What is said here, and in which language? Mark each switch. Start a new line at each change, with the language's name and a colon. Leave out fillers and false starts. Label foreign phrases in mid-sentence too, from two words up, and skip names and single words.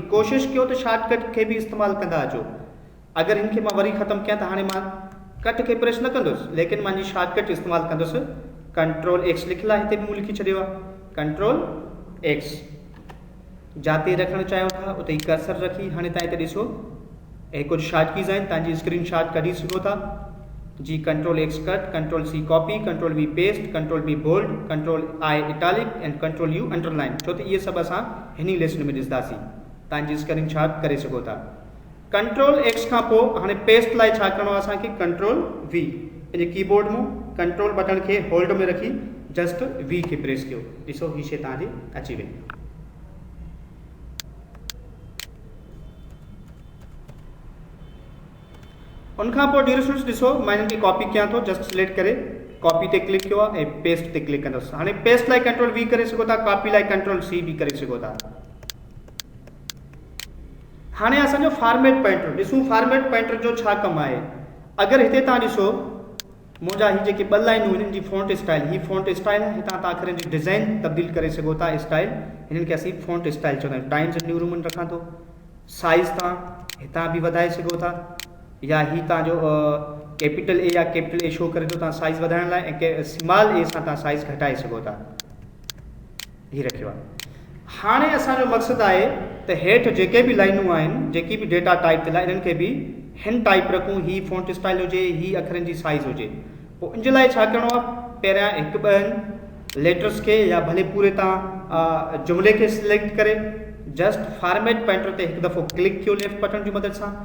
Sindhi: कोशिशि कयो त शॉर्टकट खे बि इस्तेमालु कंदा अचो। अगरि हिनखे मां वरी ख़तमु कयां त हाणे मां कट खे प्रेस न कंदुसि, लेकिन मुंहिंजी शॉर्टकट इस्तेमालु कंदुसि। Ctrl+X लिखियलु आहे, हिते बि मूं लिखी छॾियो आहे Ctrl+X। जिते रखणु चाहियो था उते ई कर्सर रखी। हाणे तव्हां हिते ॾिसो ऐं कुझु
English: short keys
Sindhi: आहिनि, तव्हांजी
English: screen shot
Sindhi: कढी सघो था जी।
English: Ctrl+X cut, Ctrl+C copy, Ctrl+V paste, Ctrl+V bold, Ctrl+I italic and Ctrl+U underline.
Sindhi: छो त इहे सभु असां हिन लिस्ट में ॾिसंदासीं, तव्हांजी
English: screen shot
Sindhi: करे सघो था। Ctrl+X खां पोइ हाणे पेस्ट लाइ छा करिणो आहे असांखे, Ctrl+V। पंहिंजे कीबोर्ड मां
English: control button
Sindhi: खे होल्ड में रखी
English: just V
Sindhi: खे प्रेस कयो। ॾिसो ही शइ तव्हांजी अची वई। उनखां पोइ डिरेक्शन्स ॾिसो, मां हिनखे कॉपी कयां थो,
English: just select
Sindhi: करे कॉपी ते क्लिक कयो आहे ऐं पेस्ट ते क्लिक कंदुसि। हाणे पेस्ट लाइ Ctrl+V करे सघो था, कॉपी लाइ Ctrl+C बि करे सघो था। हाणे असांजो
English: format pointer
Sindhi: ॾिसूं,
English: format pointer
Sindhi: जो छा कमु आहे। अगरि हिते तव्हां ॾिसो मुंहिंजा ही जेके ॿ लाइनूं हिननि जी
English: font style,
Sindhi: ही
English: font style
Sindhi: आहे, हितां तव्हां अखरनि जी डिज़ाइन तब्दील करे सघो था। स्टाइल हिननि खे असीं
English: font style
Sindhi: चवंदा आहियूं। टाइम्स न्यू रोमन रखां थो। साइज़ तव्हां हितां बि वधाए सघो था, या ही तव्हांजो
English: capital A
Sindhi: या
English: capital A
Sindhi: शो करे तो तव्हां साइज़ वधाइण लाइ ऐं
English: small A
Sindhi: सां तव्हां साइज़ घटाए सघो था। हीअ रखियो आहे। हाणे असांजो मक़सदु आहे त हेठि जेके बि लाइनूं आहिनि, जेकी बि
English: data type
Sindhi: थियल आहे, इन्हनि खे बि हिन टाइप रखूं, ही
English: font style
Sindhi: हुजे, ही अखरनि जी साइज़ हुजे। पोइ इन जे लाइ छा करिणो आहे, पहिरियां हिकु ॿ लेटर्स खे या भले पूरे तव्हां जुमिले खे सिलेक्ट करे जस्ट
English: format pointer
Sindhi: ते हिकु दफ़ो क्लिक कयो
English: left button
Sindhi: जी मदद सां।